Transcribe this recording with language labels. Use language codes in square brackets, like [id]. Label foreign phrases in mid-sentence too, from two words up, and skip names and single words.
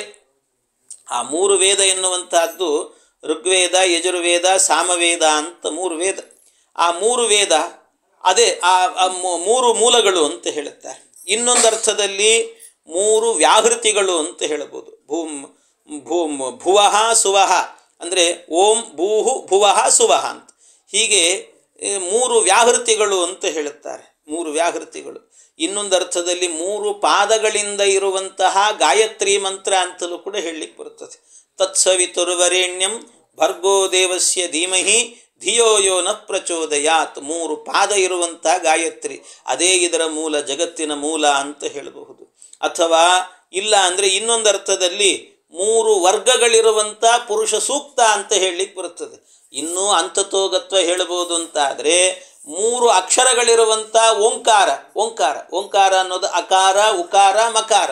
[kn] ಆ ಮೂರು ವೇದ ಎನ್ನುವಂತಹದ್ದು ಋಗ್ವೇದ, ಯಜುರ್ವೇದ, ಸಾಮವೇದ ಅಂತ ಮೂರು ವೇದ. ಆ ಮೂರು ವೇದ ಅದೇ ಆ ಮೂರು ಮೂಲಗಳು ಅಂತ ಹೇಳುತ್ತಾರೆ. ಇನ್ನೊಂದು ಅರ್ಥದಲ್ಲಿ ಮೂರು ವ್ಯಾಹೃತಿಗಳು ಅಂತ ಹೇಳಬಹುದು. [sa] ಭುವಃ ಸುವಃ ಅಂದರೆ ಓಂ ಭೂಹು ಭುವಃ ಸುವಃ ಅಂತ. [kn] ಹೀಗೆ ಮೂರು ವ್ಯಾಹೃತಿಗಳು ಅಂತ ಹೇಳುತ್ತಾರೆ. ಮೂರು ವ್ಯಾಹೃತಿಗಳು. ಇನ್ನೊಂದು ಅರ್ಥದಲ್ಲಿ ಮೂರು ಪಾದಗಳಿಂದ ಇರುವಂತಹ ಗಾಯತ್ರಿ ಮಂತ್ರ ಅಂತಲೂ ಕೂಡ ಹೇಳಲಿಕ್ಕೆ ಬರುತ್ತದೆ. [sa] ತತ್ಸವಿತುರ್ವರೆಣ್ಯಂ ಭರ್ಗೋ ದೇವಸ್ಯ ಧೀಮಹಿ ಧಿಯೋ ಯೋ ನ ಪ್ರಚೋದಯಾತ್. [kn] ಮೂರು ಪಾದ ಇರುವಂತಹ ಗಾಯತ್ರಿ, ಅದೇ ಇದರ ಮೂಲ, ಜಗತ್ತಿನ ಮೂಲ ಅಂತ ಹೇಳಬಹುದು. ಅಥವಾ ಇಲ್ಲ ಅಂದರೆ ಇನ್ನೊಂದು ಅರ್ಥದಲ್ಲಿ ಮೂರು ವರ್ಗಗಳಿರುವಂಥ ಪುರುಷ ಸೂಕ್ತ ಅಂತ ಹೇಳಲಿಕ್ಕೆ ಬರುತ್ತದೆ. ಇನ್ನೂ ಅಂತತೋಗತ್ವ ಹೇಳಬಹುದು ಅಂತಾದರೆ ಮೂರು ಅಕ್ಷರಗಳಿರುವಂಥ ಓಂಕಾರ ಅನ್ನೋದು ಅಕಾರ, ಉಕಾರ, ಮಕಾರ.